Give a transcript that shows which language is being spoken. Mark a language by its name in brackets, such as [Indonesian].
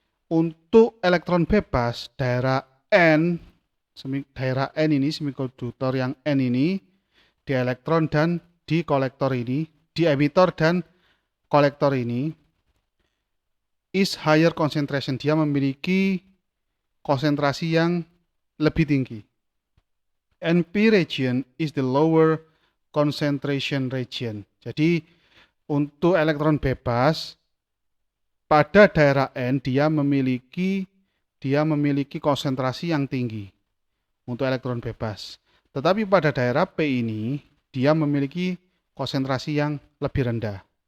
[Indonesian] Untuk elektron bebas, daerah N ini, semikonduktor yang N ini, di elektron dan di kolektor ini, di emitor dan kolektor ini, [English] is higher concentration. [Indonesian] Dia memiliki konsentrasi yang lebih tinggi. [English] NP region is the lower concentration region. [Indonesian] Jadi untuk elektron bebas pada daerah N dia memiliki konsentrasi yang tinggi untuk elektron bebas. Tetapi pada daerah P ini dia memiliki konsentrasi yang lebih rendah.